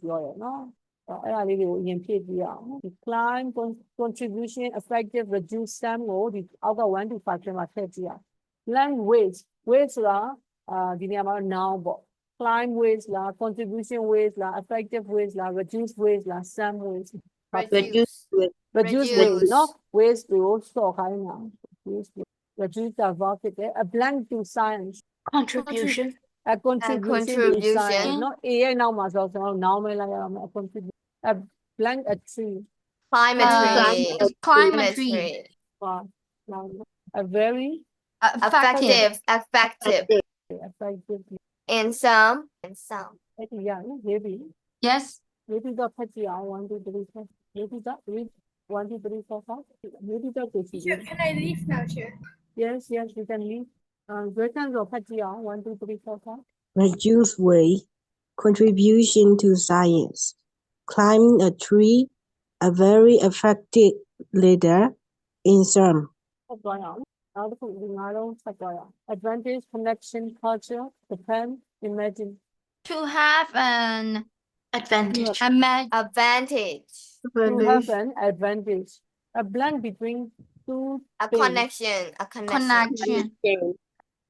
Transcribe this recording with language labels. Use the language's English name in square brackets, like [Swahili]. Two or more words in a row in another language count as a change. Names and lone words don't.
[Burmese] ပြောရနော်အဲ့ဒါလေးကိုအရင်ဖြည့်ပြရအောင်ဒီ [English] climb contribution effective reduce sum [Burmese] ကိုဒီအောက်က 1 to 5ထဲမှာထည့်ကြည့်ရအောင် [English] language weight [Burmese] ဆိုတာဒီနေရာမှာ noun ပေါ့ [English] climb weights [Burmese] လား [English] contribution weights [Burmese] လား [English] effective weights [Burmese] လား [English] reduce weights [Burmese] လား [English] sum weights reduce weights [Burmese] နော် weights ကိုစော့ခိုင်းတာ [English] reduce the verb [Burmese] ဖြစ်တယ် [English] a blank to science Contribution. a contribution to science [Burmese] နော် a ရဲ့နောက်မှာဆိုတော့ကျွန်တော် noun ပဲလိုက်ရအောင် [English] a contribution a blank a tree Climb a tree. Climb a tree. a very Effective. effective In some. yeah maybe Yes. maybe the [Burmese] ဖတ်ကြည့်အောင် [English] 1 2 3 4 maybe the read 1 2 3 4 5 maybe the Teacher, can I leave now, Chair? yes you can leave written [Burmese] ဆိုဖတ်ကြည့်အောင် [English] 1 2 3 4 5 reduce weight, contribution to science, climbing a tree, a very effective leader in some. [Burmese] ဆက်သွားရအောင်နောက်တစ်ခုဒီငါးလုံးဆက်သွားရအောင် [English] advantage connection culture depend imagine To have an Advantage. Advantage. to have an advantage a blank between two A things. connection. connection.